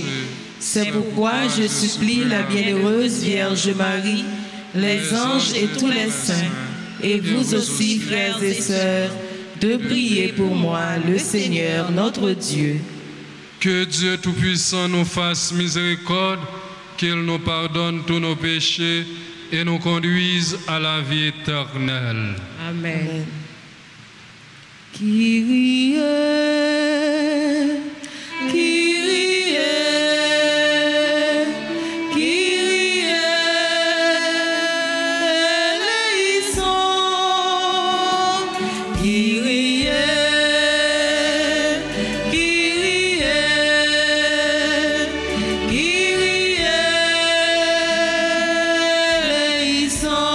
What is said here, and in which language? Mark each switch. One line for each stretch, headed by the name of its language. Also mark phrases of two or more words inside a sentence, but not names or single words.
French: C'est pourquoi je supplie la bienheureuse Vierge Marie, les anges et tous les saints, et vous aussi, frères et sœurs, de prier pour moi, le Seigneur, notre Dieu. Que Dieu Tout-Puissant nous fasse miséricorde, qu'il nous pardonne tous nos péchés et nous conduise à la vie éternelle. Amen.
Greek: Kyrie, Kyrie, Kyrie eleison. Kyrie, Kyrie, Kyrie eleison.